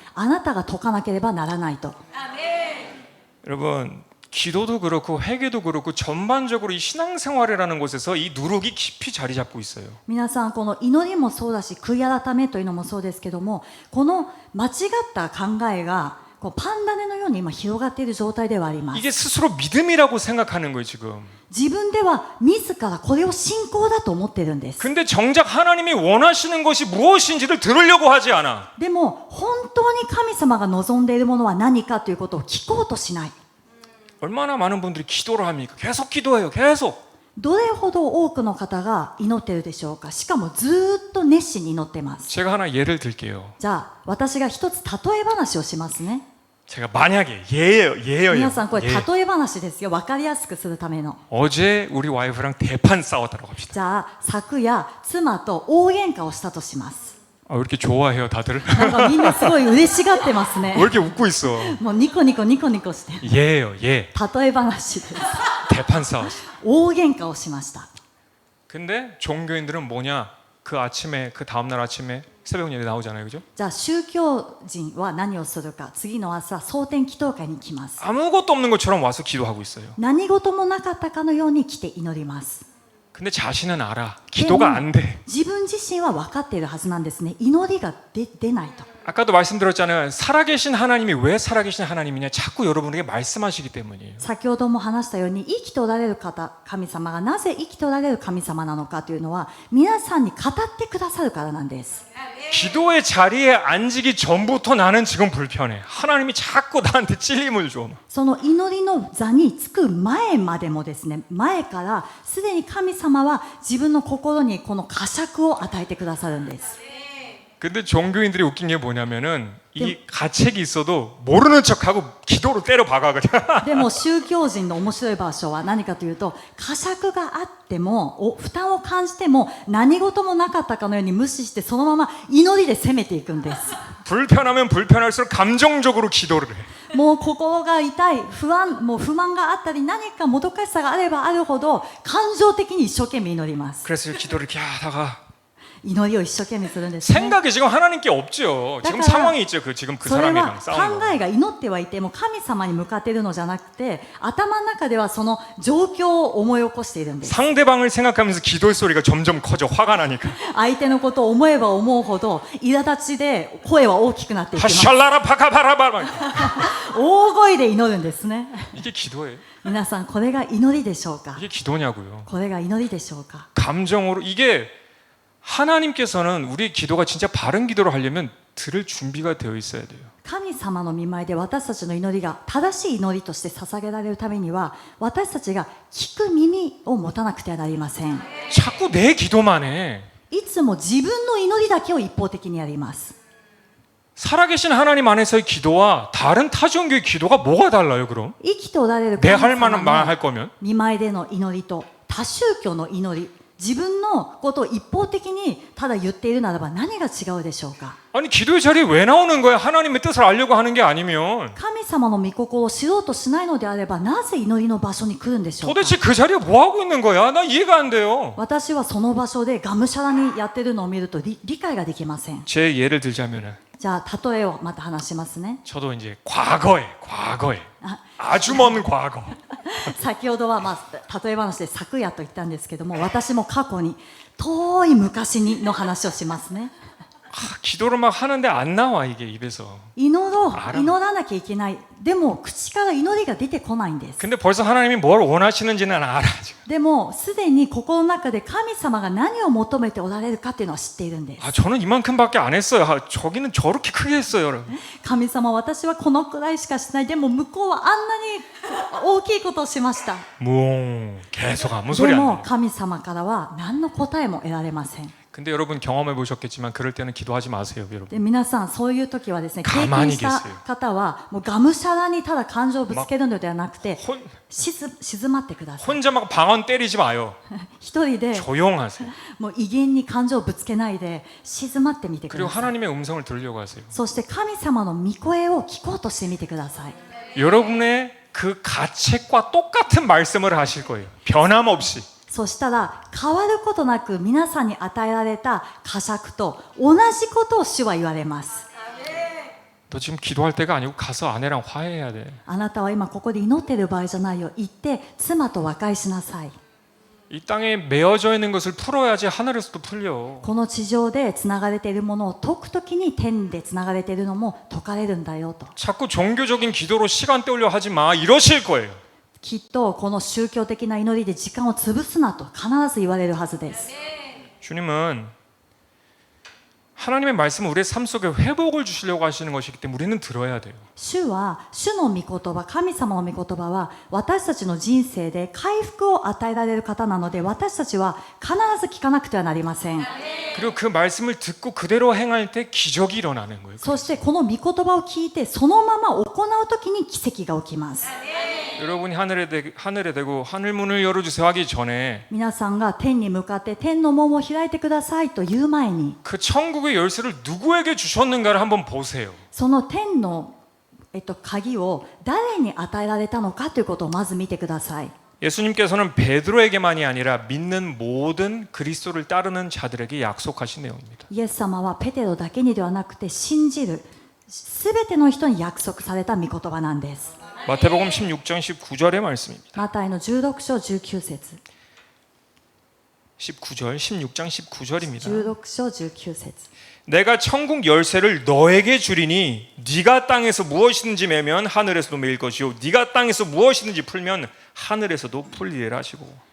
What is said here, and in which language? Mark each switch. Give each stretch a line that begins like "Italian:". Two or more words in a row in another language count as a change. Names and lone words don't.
Japanese: あなたが解かなければならないと。
Korean: 여러분, 기도도 그렇고 회개도 그렇고 전반적으로 이 신앙생활이라는 곳에서 이 누룩이 깊이 자리 잡고 있어요.
Japanese: 皆さん、この祈りもそうだし悔い改めというのもそうですけども、この間違った考えがこうパンダネのように今広がっている状態ではあります。
Korean: 이게 스스로 믿음이라고 생각하는 거예요, 지금.
Japanese: 自分では自らこれを信仰だと思ってるんです。
Korean: 근데 정작 하나님이 원하시는 것이 무엇인지를 들으려고 하지 않아.
Japanese: でも本当に神様が望んでいるものは何かということを聞こうとしない。
Korean: 얼마나 많은 분들이 기도를 합니까? 계속 기도해요, 계속.
Japanese: どれほど多くの方が祈っているでしょうか。しかもずっと熱心に祈っています。
Korean: 제가 하나 예를 들게요.
Japanese: じゃあ私が一つ例え話をしますね。
Korean: 제가 만약에 예예요.
Japanese: 皆さん、これ例え話ですよ。分かりやすくするための。
Korean: 어제 우리 와이프랑 대판 싸웠다고 합시다.
Japanese: じゃあ昨夜妻と大喧嘩をしたとします。
Korean: 아, 왜 이렇게 좋아해요, 다들?
Japanese: なんかみんなすごい嬉しがってますね。
Korean: 왜 이렇게 웃고 있어?
Japanese: もうニコニコニコニコして。
Korean: 예예요, 예.
Japanese: 例え話です。
Korean: 대판 싸웠어.
Japanese: 大喧嘩をしました。
Korean: 근데 종교인들은 뭐냐? 그 아침에 그 다음 날 아침에 새벽 예배 나오잖아요, 그죠?
Japanese: じゃあ宗教人は何をするか。次の朝蒼天祈祷会に来ます。
Korean: 아무것도 없는 것처럼 와서 기도하고 있어요.
Japanese: 何事もなかったかのように来て祈ります。
Korean: 근데 자신은 알아. 기도가 안 돼.
Japanese: 自分自身は分かっているはずなんですね。祈りが出ないと。
Korean: 아까도 말씀드렸잖아요. 살아계신 하나님이 왜 살아계신 하나님이냐? 자꾸 여러분에게 말씀하시기 때문이에요.
Japanese: 先ほども話したように生きておられる方、神様がなぜ生きておられる神様なのかというのは皆さんに語ってくださるからなんです。
Korean: 기도의 자리에 앉기 전부터 나는 지금 불편해. 하나님이 자꾸 나한테 찔림을 줘.
Japanese: その祈りの座につく前までもですね、前からすでに神様は自分の心にこの呵責を与えてくださるんです。
Korean: 근데 종교인들이 웃긴 게 뭐냐면은 이 가책이 있어도 모르는 척하고 기도로 때려 박아 그냥.
Japanese: でも宗教人の面白い場所は何かというと、呵責があっても負担を感じても何事もなかったかのように無視してそのまま祈りで攻めていくんです。
Korean: 불편하면 불편할수록 감정적으로 기도를 해.
Japanese: もう心が痛い、もう不満があったり何かもどかしさがあればあるほど感情的に一生懸命祈ります。
Korean: 그래서 기도를 이렇게 하다가
Japanese: 祈りを一生懸命するんですね。
Korean: 생각이 지금 하나님께 없죠. 지금 상황이 있죠. 지금 그
Japanese: それは
Korean: 사람이랑
Japanese: 考
Korean: 싸우는 거.
Japanese: えが祈ってはいても神様に向かっているのじゃなくて頭の中ではその状況を思い起こしているんです。
Korean: 상대방을 생각하면서 기도의 소리가 점점 커져. 화가 나니까.
Japanese: 相手のことを思えば思うほど苛立ちで声は大きくなっていきます。 하샬라라 파카바라바라. 大声で祈るんですね。
Korean: 이게 기도예요.
Japanese: 皆さんこれが祈りでしょうか。
Korean: 이게 기도냐고요.
Japanese: これが祈りでしょうか。
Korean: 감정으로 이게 하나님께서는 우리 기도가 진짜 바른 기도를 하려면 들을 준비가 되어 있어야 돼요.
Japanese: 神様の御前で私たちの祈りが正しい祈りとして捧げられるためには私たちが聞く耳を持たなくてはなりません。
Korean: 자꾸 내 기도만 해.
Japanese: いつも自分の祈りだけを一方的にやります。
Korean: 살아계신 하나님 안에서의 기도와 다른 타종교의 기도가 뭐가 달라요, 그럼?
Japanese: 生きておられる
Korean: 내
Japanese: 神
Korean: 할
Japanese: 様
Korean: 만한 말
Japanese: の
Korean: 할 거면?
Japanese: 御前での祈りと他宗教の祈り、自分のことを一方的にただ言っているならば何が違うでしょうか。
Korean: 아니 기도의 자리에 왜 나오는 거야? 하나님의 뜻을 알려고 하는 게 아니면
Japanese: 神様の御心を知ろうとしないのであればなぜ祈りの場所に来るんでしょうか。
Korean: 도대체 그 자리에 뭐 하고 있는 거야? 나 이해가 안 돼요.
Japanese: 私はその場所でがむしゃらにやってるのを見ると理解ができません。
Korean: 제 예를 들자면은
Japanese: じゃあ例えをまた話しますね。
Korean: 저도 이제 과거에 아주 먼 과거
Japanese: 先ほどは、例え話で昨夜と言ったんですけども、私も過去に遠い昔にの話をしますね。
Korean: 기도를 막 하는데 안 나와 이게 입에서.
Japanese: 祈らなきゃいけない。でも口から祈りが出てこないんです。
Korean: 근데 벌써 하나님이 뭘 원하시는지는 알아. 지금.
Japanese: でもすでに心の中で神様が何を求めておられるかっていうのは知っているんです。
Korean: 아 저는 이만큼밖에 안 했어요. 저기는 저렇게 크게 했어요, 여러분.
Japanese: 神様、私はこのくらいしかしない。でも向こうはあんなに大きいことをしました。
Korean: 계속 아무 소리
Japanese: で
Korean: 안
Japanese: も
Korean: 나.
Japanese: 神様からは何の答えも得られません。
Korean: 근데 여러분 경험해 보셨겠지만 그럴 때는 기도하지 마세요, 여러분.
Japanese: で皆さんそういう時はですね、経
Korean: 가만히
Japanese: 験した方はもうがむしゃらにただ感情をぶつけるのではなくて
Korean: 혼,
Japanese: 静まってください。
Korean: 혼자 막 방언 때리지 마요.
Japanese: 一人で
Korean: 조용하세요.
Japanese: もう威厳に感情をぶつけないで静まってみてく
Korean: 그리고
Japanese: ださい。
Korean: 하나님의 음성을 들으려고 하세요.
Japanese: そして神様の御声を聞こうとしてみてください。
Korean: 여러분의 그 가책과 똑같은 말씀을 하실 거예요. 변함없이.
Japanese: そしたら変わることなく皆さんに与えられた呵責と同じことを主は言われます。
Korean: 너 지금 기도할 때가 아니고 가서 아내랑 화해해야 돼.
Japanese: あなたは今ここで祈っている場合じゃないよ。行って妻と和解しなさい。
Korean: 이 땅에 매어져 있는 것을 풀어야지 하늘에서도 풀려.
Japanese: この地上でつながれているものを解くときに天でつながれているのも解かれるんだよと。
Korean: 자꾸 종교적인 기도로 시간 때우려 하지 마. 이러실 거예요.
Japanese: きっとこの宗教的な祈りで時間を潰すなと必ず言われるはずです。
Korean: 주님은 하나님의 말씀은 우리의 삶 속에 회복을 주시려고 하시는 것이기 때문에 우리는 들어야 돼요.
Japanese: 主は主の御言葉、神様の御言葉は私たちの人生で回復を与えられる方なので私たちは必ず聞かなくてはなりません。
Korean: 그리고 그 말씀을 듣고 그대로 행할 때 기적이 일어나는 거예요.
Japanese: そしてこの御言葉を聞いてそのまま行うときに奇跡が起きます。
Korean: 여러분이 하늘에 대고 하늘 문을 열어주세요 하기 전에
Japanese: 皆さんが天に向かって天の門を開いてくださいと言う前に
Korean: 그 천국의 열쇠를 누구에게 주셨는가를 한번 보세요.
Japanese: その天の鍵を誰に与えられたのかということをまず見てください。
Korean: 예수님께서는 베드로에게만이 아니라 믿는 모든 그리스도를 따르는 자들에게 약속하신 내용입니다.
Japanese: イエス様はペテロだけにではなくて信じるすべての人に約束された御言葉なんです。
Korean: 마태복음 16장 19절의 말씀입니다.
Japanese: マタイの16章19節
Korean: 19절, 16장 19절입니다.
Japanese: 16 章19節
Korean: 내가 천국 열쇠를 너에게 주리니 네가 땅에서 무엇이든지 매면 하늘에서도 매일 것이요 네가 땅에서 무엇이든지 풀면 하늘에서도 풀리리라 하시고